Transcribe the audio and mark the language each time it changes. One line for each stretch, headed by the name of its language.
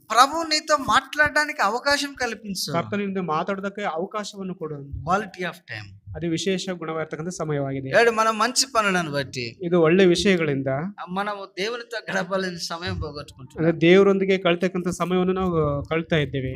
Telugu: ప్రభు నీతో మాట్లాడడానికి అవకాశం కల్పించు,
Kannada: ಕರ್ತನಿಂದ ಮಾತಾಡೋದಕ್ಕೆ ಅವಕಾಶವನ್ನು ಕೊಡು.
English: quality of time,
Kannada: ಅದು ವಿಶೇಷ ಗುಣವಾಗಿರ್ತಕ್ಕಂಥ ಸಮಯವಾಗಿದೆ.
Telugu: మనం మంచి పనులను బట్టి
Kannada: ಇದು ಒಳ್ಳೆ ವಿಷಯಗಳಿಂದ
Telugu: మనము దేవునితో గడపాలని సమయం పోగొట్టుకుంటాం.
Kannada: ಅಂದ್ರೆ ದೇವರೊಂದಿಗೆ ಕಳ್ತಕ್ಕಂಥ ಸಮಯವನ್ನು ನಾವು ಕಳ್ತಾ ಇದ್ದೇವೆ.